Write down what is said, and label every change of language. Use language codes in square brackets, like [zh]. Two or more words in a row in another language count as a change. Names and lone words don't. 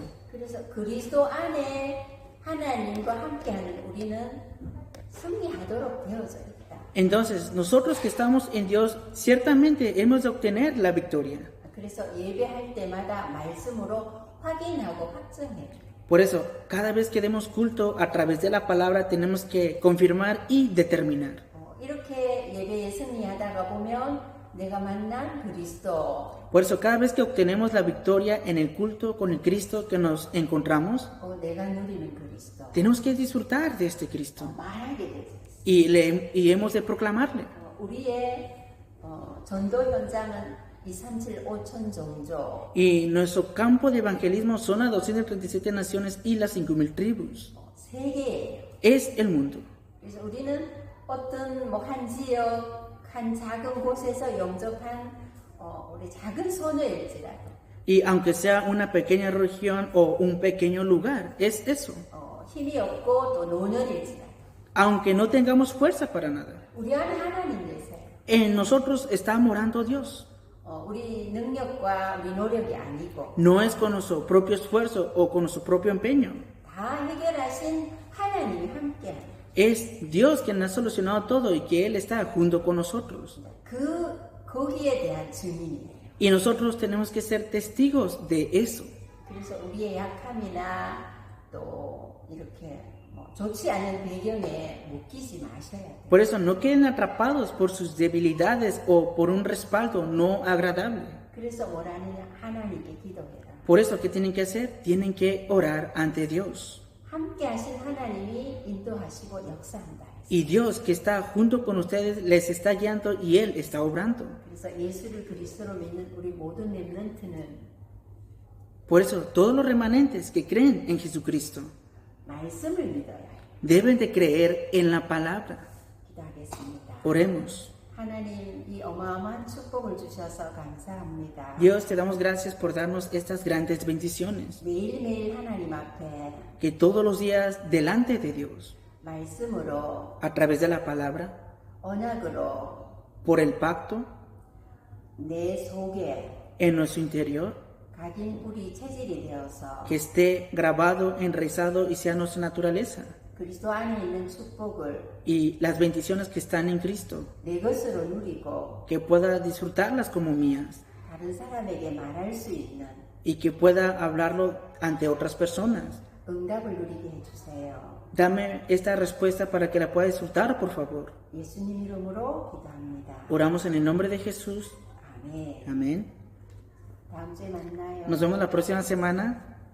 [ko] 그래서 그리스도 안에 하나님과 함께하는 우리는 승리하도록 되어져 있다. [es] Entonces, nosotros que estamos en Dios, ciertamente hemos de obtener la victoria. [ko] 그래서 예배할 때마다 말씀으로 확인하고 확정해. [es] Por eso, cada vez que demos culto a través de la palabra, tenemos que confirmar y determinar. [ko] 이렇게 예배에 승리하다가 보면 내가 만난 그리스도, [es] Por eso, cada vez que obtenemos la victoria en el culto con el Cristo que nos encontramos, [ko] 내가 누리는 그리스도 [es] tenemos que disfrutar de este Cristo [ko] 말하게 되죠. [es] y hemos de proclamarle. [ko] 우리의 전도 현장은 237 5천 종족, [es] Y nuestro campo de evangelismo son las 237 naciones y las 5,000 tribus. [ko] 세계예요. [es] Es el mundo. [ko] 그래서 우리는 어떤 한 지역, 한 작은 곳에서 영접한 우리 작은 소녀일지라도 [es] Y aunque sea una pequeña región o un pequeño lugar, es eso. [ko] 힘이 없고 또 노년일지라도 [es] Aunque no tengamos fuerza para nada. [ko] 우리 안에 하나님 계세요. [es] En nosotros está morando Dios. [ko] 우리 능력과 우리 노력이 아니고 [es] No es con nuestro propio esfuerzo o con nuestro propio empeño. [ko] 다 해결하신 하나님이 함께하는 [es] Es Dios quien ha solucionado todo y que Él está junto con nosotros. [ko] 거기에 대한 증인이에요. [es] Y nosotros tenemos que ser testigos de eso. [ko] 그래서 우리의 약함이나 또 이렇게 좋지 않은 배경에 묶이지 마셔야 돼요. [es] Por eso no queden atrapados por sus debilidades o por un respaldo no agradable. [ko] 그래서 뭐라느냐 하나님께 기도해라. [es] Por eso, ¿qué tienen que hacer? Tienen que orar ante Dios. [ko] 함께 하신 하나님이 인도하시고 역사한다. [es] Y Dios que está junto con ustedes les está guiando y Él está obrando. [ko] 그래서 예수를 그리스도로 믿는 우리 모든 렘넌트는 [es] Por eso, todos los remanentes que creen en Jesucristo [ko] 말씀을 믿어야 해요. [es] deben de creer en la palabra. [ko] 기도하겠습니다. [es] Oremos. [ko] 하나님 이 어마어마한 축복을 주셔서 감사합니다. [es] Dios, te damos gracias por darnos estas grandes bendiciones. [ko] 매일매일 하나님 앞에 [es] Que todos los días delante de Dios, [ko] 말씀으로 [es] a través de la palabra, [ko] 언약으로 [es] por el pacto, [ko] 내 속에 [es] en nuestro interior, [ko] 각인 우리 체질이 되어서 [es] que esté grabado, enraizado y sea nuestra naturaleza. [ko] 그리스도 안에 있는 축복을 [es] Y las bendiciones que están en Cristo, [ko] 내 것으로 누리고 [es] que pueda disfrutarlas como mías [ko] 다른 사람에게 말할 수 있는 [es] y que pueda hablarlo ante otras personas. [ko] 응답을 누리게 해주세요. [es] Dame esta respuesta para que la pueda disfrutar, por favor. [ko] 예수님 이름으로 기도합니다. [es] Oramos en el nombre de Jesús. [ko] 아멘. [es] Amén. [ko] 다음 주에 만나요. [es] Nos vemos la próxima semana.